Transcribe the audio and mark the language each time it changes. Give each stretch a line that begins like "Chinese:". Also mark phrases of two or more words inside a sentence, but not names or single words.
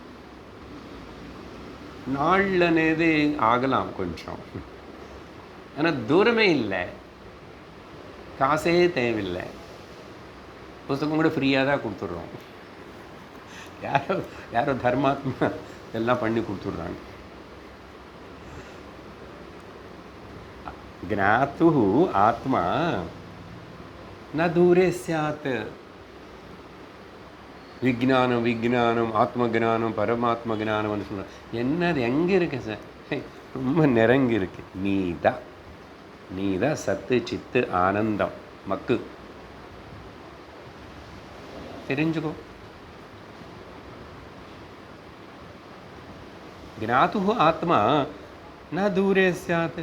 Tamil: நாள் అనేది ஆகலாம் கொஞ்சம், ஆனால் தூரமே இல்லை, காசே தேவையில்லை. புஸ்தகம் கூட ஃப்ரீயாக தான் கொடுத்துட்றோம். யாரோ தர்மாத்மா எல்லாம் பண்ணி கொடுத்துட்றாங்க.
Sanskrit: ज्ञातु आत्मा न दूरे स्यात्.
Tamil: விஜ்ஞானம் விஜ்ஞானம் ஆத்மஜானம் பரமாத்ம ஜானம்னு சொல்கிறேன். என்னது எங்கே இருக்கு சார்? ரொம்ப நெருங்கி இருக்கு. நீ தான் சத்து சித்து ஆனந்தம் மக்கு.
Sanskrit: தெரிஞ்சுக்கோ. ज्ञातु आत्मा न दूरे स्यात्.